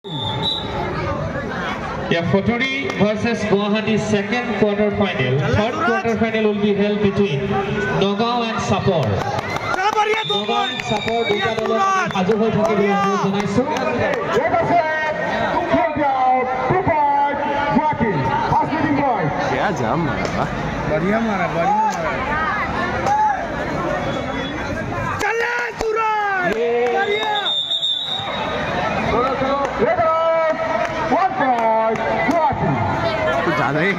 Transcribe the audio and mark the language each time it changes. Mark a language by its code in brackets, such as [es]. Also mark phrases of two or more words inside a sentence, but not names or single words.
[en] Yeah, Fotori versus Guwahati second quarter final. Third quarter final will be held between Nagaon and Sapor. [as] Nagaon and Sapor দুটা দলৰ আজু হৈ থাকিব অনুৰোধ জনাইছো। [hi] क्या जाम मारा बढ़िया मारा चले सूरज बढ़िया ज्यादा ही